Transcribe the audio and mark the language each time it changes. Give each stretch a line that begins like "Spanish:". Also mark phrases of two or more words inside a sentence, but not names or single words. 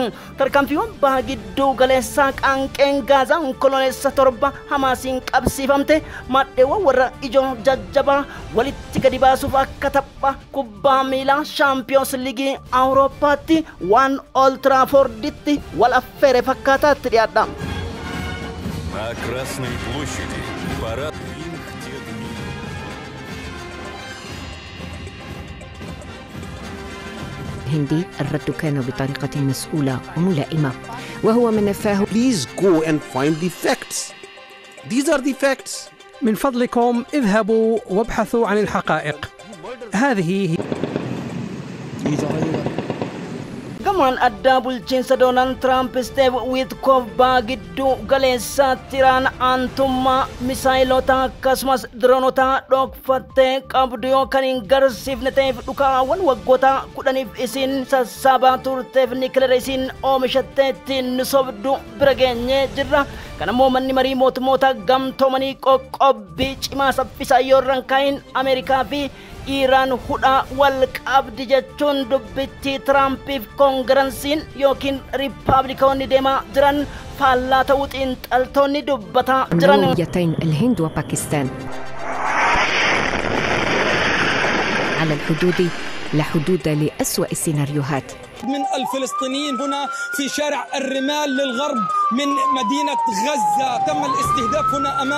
Oromo: Tarkaanfiiwwan baha gidduu galeessaa qaanqeen Gaazaa onkololeessa 7 Hamaasiin qabsiifamte maddeewwan warra ijoo jajjabaa walitti gadi baasuuf akka tapha kubbaa miilaa Shaampiyoons Liigii Awurooppaatti waan Old Trafforditti wal affeere fakkaataatti dhiyaadha.
Russian: На Красной площади парад
Arabic: الهندي الرد كان بطريقة مسؤولة وملائمة وهو من نفاه.
English: Please go and find the facts. These are the facts.
Arabic: من فضلكم اذهبوا وابحثوا عن الحقائق. هذه هي.
Oromo: Gamaan addaa bulchiinsa Doonaald Tiraamp Steeve Witkoof baha gidduu galeessaa tiraan aantummaa misaayilota akkasumas diroonota dhokfattee qabdu yookaan hin garsiifne ta'eef dhukaawwan waggoota 10f isin sassaabaa turteef nikileera isin oomishatteetti nu sobdu bira geenyee jirra. Kanammoo manni marii mootummoota gamtoomanii qoqqobbii cimaa saffisaa yoorran kaayin Ameerikaa fi Iiraan hudhaa wal qabdi jechuun dubbitti Tiraampiif koongiransiin yookiin riippaabilikaanonni deemaa jiran faallaa ta'uu xiinxaltoonni dubbataa jiran.
Arabic: أولويتين الهند وباكستان على الحدود لا حدود لأسوأ السيناريوهات. من الفلسطينيين هنا في شارع الرمال للغرب من مدينة غزة تم الاستهداف هنا أمام